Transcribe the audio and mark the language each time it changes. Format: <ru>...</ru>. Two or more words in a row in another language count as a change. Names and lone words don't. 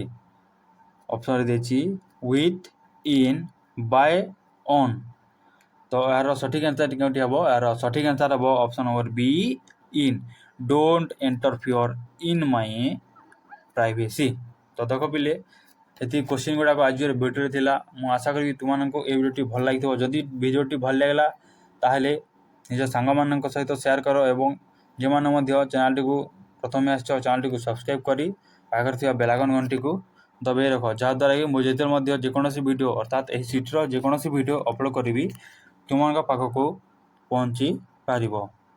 <or>ଅପସନ୍ ଦେଇଛି</or> <en>with, in, by, on.</en> <or>ତ ଏର ସଠିକ ଆନସର କେଉଁଟି ହବ ଏର ସଠିକ ଆନସର ହବ ଅପସନ ନମ୍ବର ବି ଇନ।</or> <en>Don't interfere in my privacy.</en> <or>ତ ଦେଖ ପିଲେ ଏତିକି କୋଶ୍ଚିନ୍ ଗୁଡ଼ାକ ଆଜିର ଭିଡ଼ିଓରେ ଥିଲା। ମୁଁ ଆଶା କରିବି ତୁମମାନଙ୍କୁ এই ଭିଡ଼ିଓଟି ଭଲ ଲାଗିଥିବ। ଯଦି ଭିଡ଼ିଓଟି ଭଲ ଲାଗିଲା ତାହେଲେ ନିଜ ସାଙ୍ଗମାନଙ୍କ ସହିତ ସେୟାର କର ଏବଂ ଯେଉଁମାନେ ମଧ୍ୟ ଚ୍ୟାନେଲଟିକୁ ପ୍ରଥମେ ଆସିଛ ଚ୍ୟାନେଲଟିକୁ ସବସ୍କ୍ରାଇବ୍ କରି ପାଖରେ ଥିବା ବେଲାଇକନ୍ ଘଣ୍ଟିକୁ ଦବାଇ ରଖ, ଯାହାଦ୍ୱାରା କି ମୁଁ ଯେତେବେଳେ ମଧ୍ୟ ଯେକୌଣସି ଭିଡ଼ିଓ ଅର୍ଥାତ୍ ଏହି ସିଟ୍ର ଯେକୌଣସି ଭିଡ଼ିଓ ଅପଲୋଡ଼ କରିବି ତୁମମାନଙ୍କ ପାଖକୁ ପହଞ୍ଚି ପାରିବ।</or>